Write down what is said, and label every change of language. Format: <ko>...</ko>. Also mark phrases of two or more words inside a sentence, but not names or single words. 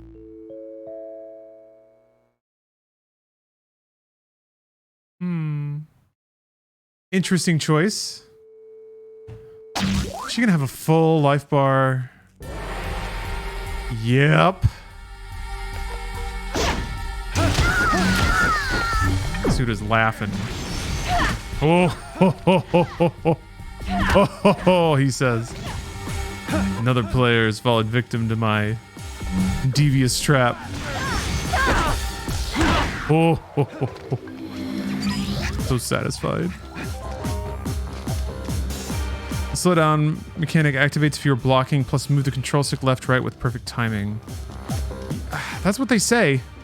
<en>Interesting choice. She gonna have a full life bar. Yep. Suda's laughing. Oh, ho, ho, ho, ho, ho. Oh, ho, ho, he says. Another player has fallen victim to my devious trap. Oh, ho, ho, ho. So satisfied. The slow down mechanic activates if you're blocking, plus move the control stick left, right with perfect timing. That's what they say.</en>